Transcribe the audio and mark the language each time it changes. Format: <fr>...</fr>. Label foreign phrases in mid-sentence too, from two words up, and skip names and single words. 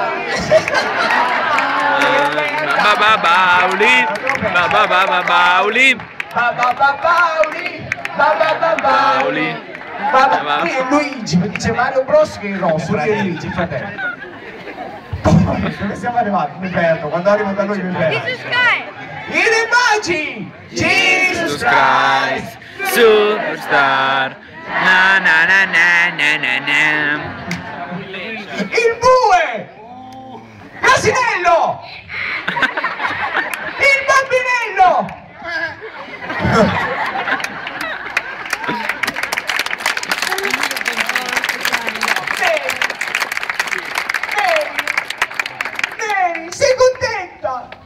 <it>Bauli, bauli, bauli. Qui è Luigi, perché c'è Mario Bros che è rosso, lui è Luigi, fratello. Dove siamo arrivati? Mi perdo, quando arrivo da noi mi perdo. I magi! Jesus Christ! Superstar! Na na na na na na na. Il bue! L'asinello! Il bambinello! Neri, sei contenta?</it>